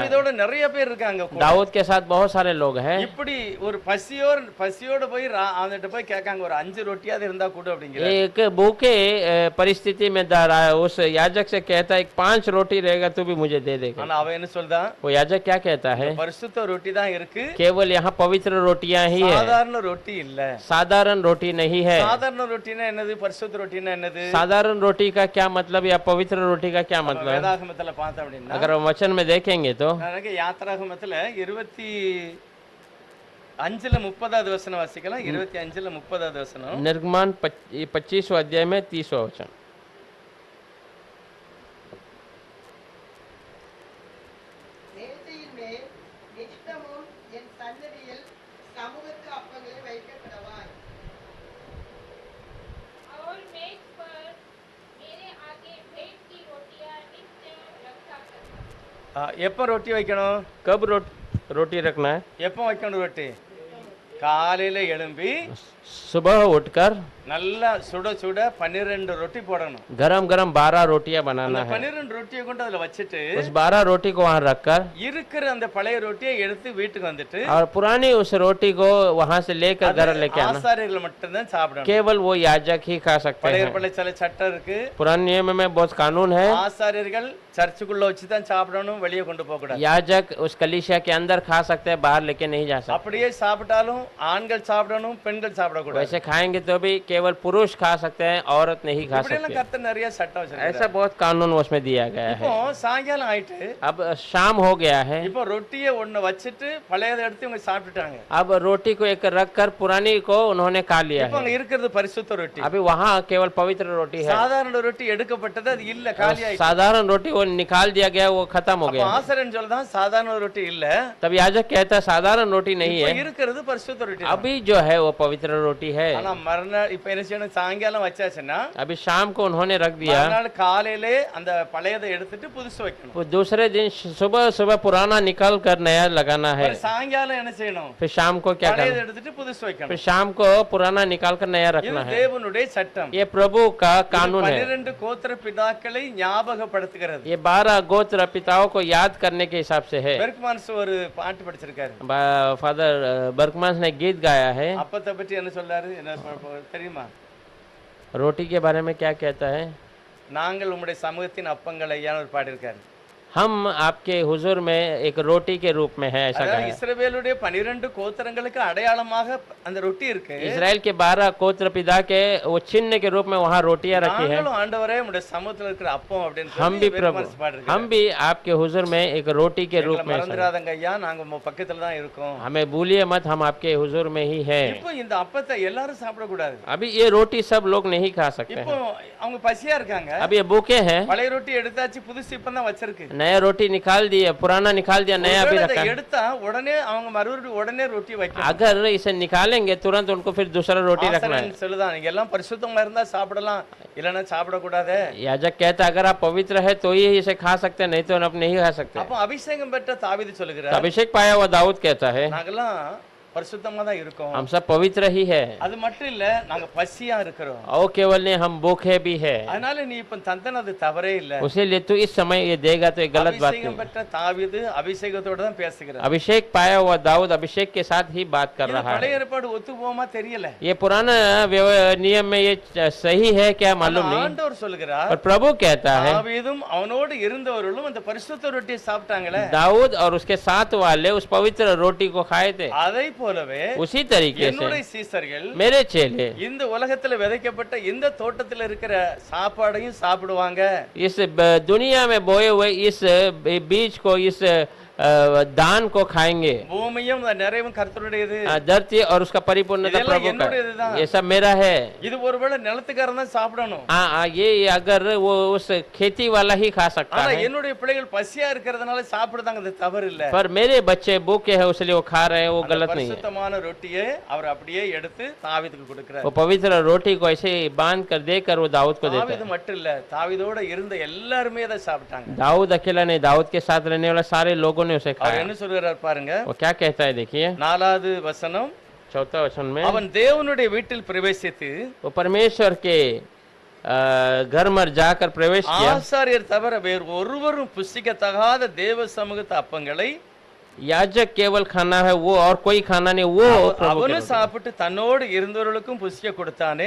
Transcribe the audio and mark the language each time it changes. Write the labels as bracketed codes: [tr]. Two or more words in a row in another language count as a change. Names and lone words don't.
[ta] தாவீதோட நிறைய பேர் இருக்காங்க கூட. [hi] दाऊद के साथ बहुत सारे लोग हैं। [ta] இப்படி ஒரு பசியோட போய் அவன்கிட்ட போய் கேட்காங்க, ஒரு 5 ரொட்டியாவது இருந்தா கூட அப்படிங்கிற. [hi] एक भूखे परिस्थिति में उस याजक से कहता है 5 रोटी रहेगा तो भी मुझे दे देगा। [ta] ஆனா அவன் என்ன சொல்றான், [hi] वो याजक क्या कहता है, [ta] பரிசுத்த ரொட்டி தான் இருக்கு, [hi] केवल यहाँ पवित्र रोटियां ही है, [ta] சாதாரண ரொட்டி இல்ல. [hi] साधारण रोटी नहीं है। [ta] சாதாரண ரொட்டினா என்னது, பரிசுத்த ரொட்டினா என்னது? [hi] साधारण रोटी का क्या मतलब या पवित्र रोटी का क्या मतलब है? [ta] வேதாகமத்துல பார்த்தோம் அப்படின்னா, [hi] अगर हम वचन में देखेंगे तो [ta] எனக்கு யாத்திராகமத்துல 25ல 30வது வசனம் வாசிக்கலாம். 25ல 30வது வசனம். [hi] निर्गमन 25वां अध्याय में 30वां वचन। [ta] மேசையின் மேல் நித்தமும் என் சன்னதியில் சமூகத்து அப்பங்களை வைக்கப்படவாய். [hi] और मेज पर मेरे आगे भेंट की रोटियां नित्य रखा करना। [ta] எப்போ ரொட்டி வைக்கணும், [hi] कब रोटी रखना है? [ta] எப்போ வைக்கணும் ரொட்டி? காலையில எழும்பி [hi] सुबह उठकर [ta] நல்லா சுட சுட 12 ரொட்டி போடணும். [hi] गरम गरम 12 रोटियां बनाना है। [ta] 12 ரொட்டியை கொண்டு அதுல வச்சுட்டு [hi] उस 12 रोटी को वहां रखकर [ta] இருக்கிற அந்த பழைய ரொட்டியை எடுத்து வீட்டுக்கு வந்துட்டு [hi] और पुरानी उस रोटी को वहां से लेकर घर लेके आना। [ta] ஆசாரியர்கள் மட்டும்தான் சாப்பிடணும். [hi] केवल वो याजक ही खा सकते [ta] பழைய [hi] हैं। [ta] ஏற்பாட்டுல சில சட்டம் இருக்கு. [hi] पुराने नियम में बहुत कानून है। [ta] ஆசாரியர்கள் சர்ச்சுக்குள்ள வச்சு தான் சாப்பிடணும், வெளியே கொண்டு போக கூடாது. [hi] याजक उस कलीसिया के अंदर खा सकते हैं, बाहर लेके नहीं जा सकते। [ta] அப்படியே சாப்பிட்டாலும் ஆண்கள் சாப்பிடணும், பெண்கள் சாப்பிடக்கூடாது. [hi] वैसे खाएंगे तो भी केवल केवल पुरुष खा सकते हैं, औरत नहीं खा [ta] இப்படி எல்லாம் [hi] सकते। [ta] கர்த்தர் நிறைய சட்டம் வச்சிருக்காரு. [hi] ऐसा बहुत कानून उसमें दिया गया [ta] இப்போ [hi] है। [ta] சாயங்காலம் ஆயிட்டு [hi] अब शाम हो गया है, [ta] இப்போ ரொட்டியை ஒண்ணு வச்சிட்டு பழையதை எடுத்து இவங்க சாப்பிட்டுட்டாங்க. [hi] अब रोटी को एक रख कर पुरानी को उन्होंने खा लिया [ta] இப்போ [hi] है। [ta] அங்க இருக்கிறது பரிசுத்த ரொட்டி. [hi] अभी वहाँ केवल पवित्र रोटी है, [ta] சாதாரண ரொட்டி எடுக்கப்பட்டது அது இல்ல, காலி ஆயிடுச்சு. [hi] साधारण रोटी वो निकाल दिया गया, वो खत्म हो [ta] அப்ப [hi] गया। [ta] ஆசாரியன் சொல்றதான் சாதாரண ரொட்டி இல்ல, [hi] तब याजक कहता है साधारण रोटी नहीं [ta] இப்போ [hi] है, [ta] இருக்கிறது பரிசுத்த ரொட்டி தான். [hi] अभी जो है वो पवित्र रोटी है। [ta] ஆனா மறுநாள் இப்ப என்ன செய்யணும், சாயங்காலம் வச்சாச்சுன்னா [hi] अभी शाम को उन्होंने रख दिया, [ta] மறுநாள் காலையிலே அந்த பழையதை எடுத்துட்டு புதுசு வைக்கணும். [hi] वो दूसरे दिन सुबह सुबह पुराना निकाल कर नया लगाना है, [ta] அப்புறம் சாயங்காலம் என்ன செய்யணும், [hi] फिर शाम को क्या [ta] பழையதை [hi] करना, [ta] எடுத்துட்டு புதுசு வைக்கணும். [hi] फिर शाम को पुराना निकाल कर नया [ta] இது [hi] रखना है। [ta] தேவனுடைய சட்டம். [hi] ये प्रभु का कानून है। [ta] 12 கோத்திர பிதாக்களை ஞாபகப்படுத்துகிறது. [hi] ये 12 गोत्र पिताओं को याद करने के हिसाब से है। [ta] பெர்க்மான்ஸ் ஒரு பாட்டு படிச்சிருக்காரு. [hi] फादर बर्कमांस ने गीत गाया है। [ta] அப்பத்தை பற்றி என்ன சொல்றாரு, என்ன தெரியுமா? [hi] रोटी के बारे में क्या कहता है? [ta] நாங்கள் உம்முடைய சமூகத்தின் அப்பங்கள் ஐயான்னு ஒரு பாடி இருக்காரு. [hi] हम आपके हुजूर में एक रोटी के रूप में है, ऐसा [ta] அதாவது [hi] कहा है। [ta] இஸ்ரவேலுடைய 12 கோத்திரங்களுக்கு அடையாளமாக அந்த ரொட்டி இருக்கு. [hi] इजराइल के 12 गोत्र पिता के वो चिन्ह के रूप में वहाँ रोटियां रखी है। [ta] நாங்களும் ஆண்டவரே உம்முடைய சமூகத்துல இருக்கிற அப்பம் அப்படின்னு [hi] हम भी [ta] சொல்லி [hi] प्रभु, [ta] பெர்க்மான்ஸ் பாடிருக்காரு. [hi] हम भी आपके हुजूर में एक रोटी के रूप में, [ta] மறந்துடாதங்க ஐயா, நாங்க உங்க பக்கத்துல தான் இருக்கோம். [hi] हमें भूलिए मत, हम आपके हुजूर में ही है। [ta] இப்போ இந்த அப்பத்தை எல்லாரும் சாப்பிட கூடாது. [hi] अभी ये रोटी सब लोग नहीं खा सकते [ta] இப்போ [hi] हैं, [ta] அவங்க பசியா இருக்காங்க. [hi] अब ये भूखे हैं। [ta] பழைய ரொட்டி எடுத்தாச்சு, புதுசு இப்பதான் வச்சிருக்கு. [hi] नया रोटी निकाल दिया, पुराना निकाल दिया, नया भी [ta] ஒருவேளை [hi] रखा। [ta] அதை எடுத்தா உடனே அவங்க மறுபடியும் உடனே ரொட்டி வைக்கணும். [hi] अगर इसे निकालेंगे तुरंत उनको फिर दूसरा रोटी रखना है। [ta] ஆசாரியன் சொல்லுதான், நீங்க எல்லாம் பரிசுத்தமா இருந்தா சாப்பிடலாம், இல்லைன்னா சாப்பிடக்கூடாது. [hi] याजक कहता है अगर आप पवित्र है तो ही इसे खा सकते हैं, नहीं तो आप नहीं खा सकते। [ta] அப்போ अभिषेகம் பெற்ற தாவீது [hi] तो [ta] சொல்லுகிறார், [hi] अभिषेक पाया हुआ दाऊद कहता है [ta] நாங்கெல்லாம் பரிசுத்தமா தான் இருக்கோம். [hi] हम सब पवित्र ही है, [ta] அது மட்டும் இல்ல, நாங்க பசியா இருக்கிறோம். [hi] और केवल नहीं हम भूखे भी है। [ta] அதனால நீ இப்ப தந்தனது தவறே இல்ல. [hi] उसीलिए तो इस समय ये देगा तो ये गलत बात [ta] அபிஷேகம் [hi] नहीं। [ta] பெற்ற தாவீது அபிஷேகத்தோட தான் பேசுகிறார். [hi] अभिषेक पाया हुआ दाऊद अभिषेक के साथ ही बात कर [ta] இது [hi] रहा है। [ta] பழைய ஏற்பாடு ஒத்து போமா தெரியல. [hi] ये पुराना नियम में ये सही है क्या मालूम [ta] ஆனா [hi] नहीं, [ta] ஆண்டவர் சொல்லுகிறார், [hi] और प्रभु कहता है [ta] தாவீதும் அவனோடு இருந்தவர்களும் அந்த பரிசுத்த ரொட்டியை சாப்பிட்டாங்களே, [hi] दाऊद और उसके साथ वाले उस पवित्र रोटी को खाए थे, [ta] அதை போலவே [hi] उसी तरीके [ta] என்னுடைய [hi] से [ta] சீசர்கள் [hi] मेरे चेले [ta] இந்த உலகத்துல விதைக்கப்பட்ட இந்த தோட்டத்துல இருக்கிற சாப்பாடையும் சாப்பிடுவாங்க. [hi] इस दुनिया में बोए हुए इस बीज को, इस दान को खाएंगे। [ta] பூமியும் நிறைவும் கர்த்தருடையது. [hi] धरती और उसका परिपूर्णता [ta] இதெல்லாம் [hi] प्रभु [ta] என்னுடையதுதான். [hi] का, ये सब मेरा है। [ta] இது ஒருவேளை நிலத்துக்காரன் தான் சாப்பிடணும். [hi] ये अगर वो उस खेती वाला ही खा सकता [ta] ஆனா [hi] है, [ta] என்னுடைய பிள்ளைகள் பசியா இருக்கிறதுனால சாப்பிடுதாங்க, அது தவறு இல்ல. [hi] पर मेरे बच्चे भूखे हैं इसलिए वो खा रहे हैं, वो [ta] அந்த [hi] गलत नहीं है। [ta] பரிசுத்தமான ரொட்டியை அவர் அப்படியே எடுத்து தாவீதுக்கு கொடுக்கிறார். [hi] वो पवित्र रोटी को ऐसे ही बांध कर देकर वो दाऊद को देता [ta] தாவீது [hi] है। [ta] மட்டும் இல்ல, தாவீதோட இருந்த எல்லாருமே அதை சாப்பிட்டாங்க. [hi] दाऊद अकेला नहीं, दाऊद के साथ रहने वाले सारे लोगों ने उसे [ta] அவர் [hi] खाया। [ta] என்ன சொல்கிறார் பாருங்க, [hi] वो क्या कहता है देखिए [ta] 4வது வசனம், [hi] 4 वचन में, [ta] அவன் தேவனுடைய வீட்டில் பிரவேசித்து [hi] वो परमेश्वर के घर में जाकर प्रवेश किया। [ta] ஆசாரியர் தவிர வேறு ஒருவரும் புசிக்கத்தகாத தேவ சமூகத்து அப்பங்களை [hi] याजक केवल खाना है वो, और कोई खाना नहीं, वो प्रभु के [ta] அவனும் [hi] रोटी। [ta] சாப்பிட்டு தன்னோடு இருந்தவர்களுக்கும் புசிக்க கொடுத்தானே.